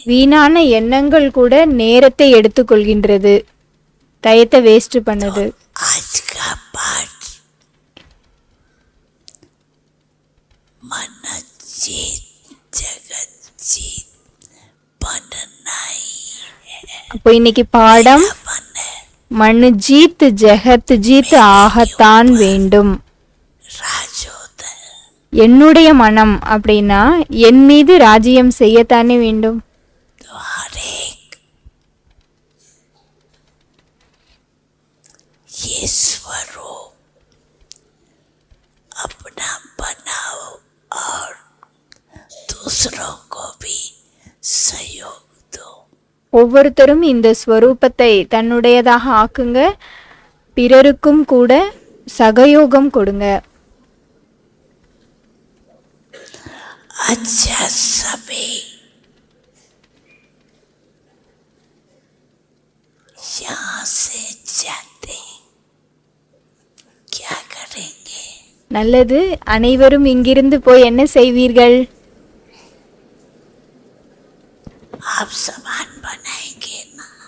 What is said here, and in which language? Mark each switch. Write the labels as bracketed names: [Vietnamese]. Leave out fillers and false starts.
[Tamil] வீணான எண்ணங்கள் கூட நேரத்தை எடுத்துக்கொள்கின்றது, டயத்தை வேஸ்ட் பண்ணுது. [Hindi] आज का पाठ मन जीत जगत जीत बनना ही [Tamil] அப்போ இன்னைக்கு பாடம் [Hindi] बने [Tamil] மண்ணு ஜீத் ஜெகத் ஜீத் ஆகத்தான் வேண்டும். [Hindi] राजोदय [Tamil] என்னுடைய மனம் அப்படின்னா என் மீது ராஜ்யம் செய்யத்தானே வேண்டும். [Hindi] तो हर एक ये स्वरूप अपना बनाओ और दूसरों को भी सहयोग दो. [Tamil] ஒவ்வொருத்தரும் இந்த ஸ்வரூபத்தை தன்னுடையதாக ஆக்குங்க, பிறருக்கும் கூட சகயோகம் கொடுங்க. [Hindi] अच्छा सभी यहाँ से जाते क्या करेंगे? [Tamil] நல்லது. அனைவரும் இங்கிருந்து போய் என்ன செய்வீர்கள்? [Hindi] आप सामान बनाएंगे ना?